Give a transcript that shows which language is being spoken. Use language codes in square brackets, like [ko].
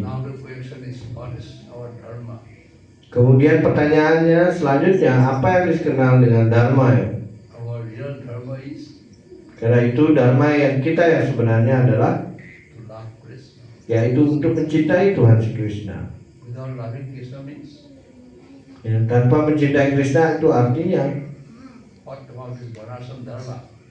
[en] Now the question is, what is our dharma? [id] Kemudian pertanyaannya selanjutnya, apa yang dikenal dengan dharma ya? [en] Our real dharma is [id] Karena itu dharma yang kita yang sebenarnya adalah [en] to love Krishna. [id] yaitu untuk mencintai Tuhan si Krishna. [en] Without loving Krishna means, [id] Ya, tanpa mencintai Krishna itu artinya [en] what about this Varnashram dharma?